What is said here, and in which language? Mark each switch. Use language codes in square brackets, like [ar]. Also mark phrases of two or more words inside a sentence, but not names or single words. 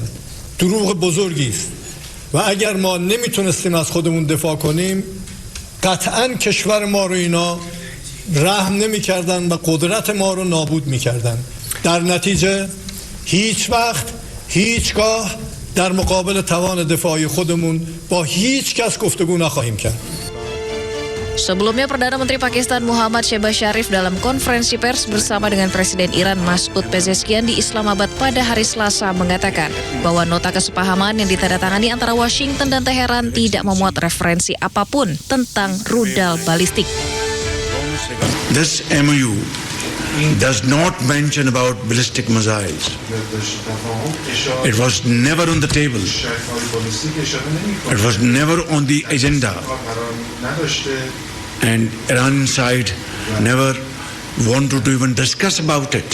[fa] دروغ بزرگی است و اگر ما نمیتونستیم از خودمون دفاع کنیم قطعاً کشور ما رو اینا رحم نمیکردن و قدرت ما رو نابود میکردن. در نتیجه هیچ وقت هیچگاه در مقابل توان دفاعی خودمون با هیچ کس گفتگو نخواهیم کرد. [id] Sebelumnya, Perdana Menteri Pakistan Muhammad Shehbaz Sharif dalam konferensi pers bersama dengan Presiden Iran Masoud Pezeshkian di Islamabad pada hari Selasa mengatakan bahwa nota kesepahaman yang ditandatangani antara Washington dan Teheran tidak memuat referensi apapun tentang rudal balistik. [en] This MOU does not mention about ballistic missiles. It was never on the table. It was never on the agenda. And Iran side never wanted to even discuss about it.